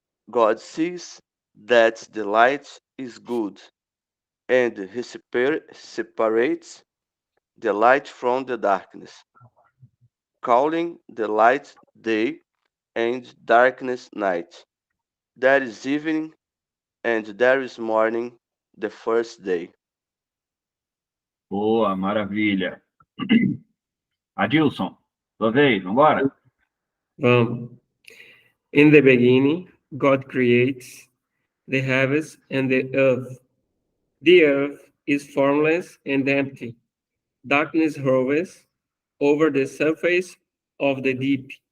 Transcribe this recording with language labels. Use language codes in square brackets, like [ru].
[en] God sees that the light is good, and he separates the light from the darkness, calling the light day and darkness night. There is evening and there is morning, the first day. [pt] Boa, maravilha. Adilson, sua vez, vambora? Vamos. [en] In the beginning, God creates the heavens and the earth. The earth is formless and empty. Darkness hovers over the surface of the deep.